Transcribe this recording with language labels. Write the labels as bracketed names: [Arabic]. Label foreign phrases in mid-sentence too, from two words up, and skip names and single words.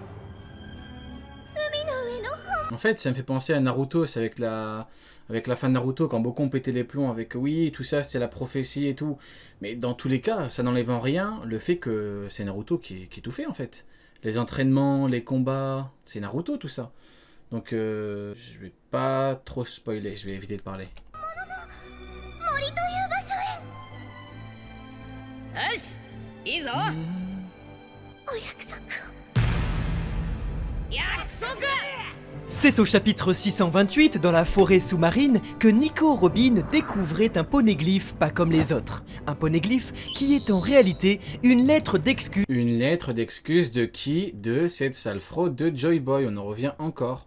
[French] En fait, ça me fait penser à Naruto, c'est avec la fin de Naruto, quand Bokon pétait les plombs avec oui, tout ça, c'était la prophétie et tout. Mais dans tous les cas, ça n'enlève en rien le fait que c'est Naruto qui tout fait, en fait. Les entraînements, les combats, c'est Naruto, tout ça. Donc, je vais pas trop spoiler, je vais éviter de parler. [Japanese] よしいいぞお約束約束 [French] C'est au chapitre 628 dans la forêt sous-marine que Nico Robin découvrait un poneglyphe pas comme les autres. Un poneglyphe qui est en réalité une lettre d'excuse Une lettre d'excuse de qui? De cette sale fraude de Joy Boy, on en revient encore.